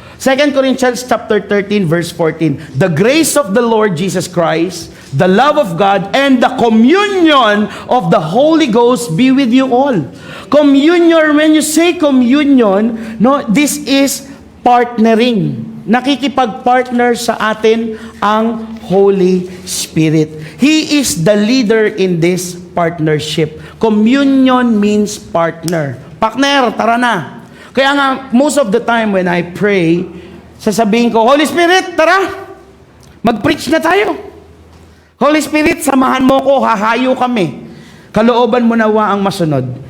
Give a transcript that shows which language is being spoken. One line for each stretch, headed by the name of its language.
English: 2 Corinthians chapter 13, verse 14. The grace of the Lord Jesus Christ, the love of God, and the communion of the Holy Ghost be with you all. Communion, when you say communion, no, this is partnering.
Filipino: Nakikipag-partner sa atin ang Holy Spirit.
English: He is the leader in this partnership. Communion means partner.
Filipino: Partner, tara na. Kaya nga,
English: most of the time when I pray,
Filipino: sasabihin ko, Holy Spirit, tara, mag-preach na tayo. Holy Spirit, samahan mo ko, hahayo kami. Kalooban mo nawa ang masunod.